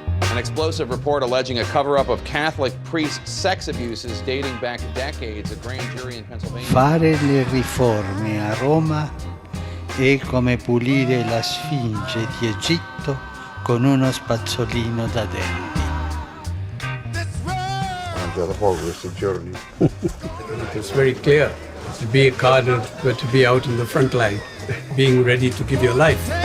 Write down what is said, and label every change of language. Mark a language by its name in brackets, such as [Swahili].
[English] An explosive report alleging a cover-up of Catholic priests' sex abuses dating back decades. A grand jury in Pennsylvania. [Italian] Fare le riforme a Roma è come pulire la Sfinge di Egitto con uno spazzolino da denti. Mangiato poco questi giorni. [English] It's very clear. To be a cardinal, but to be out in the front line, being ready to give your life.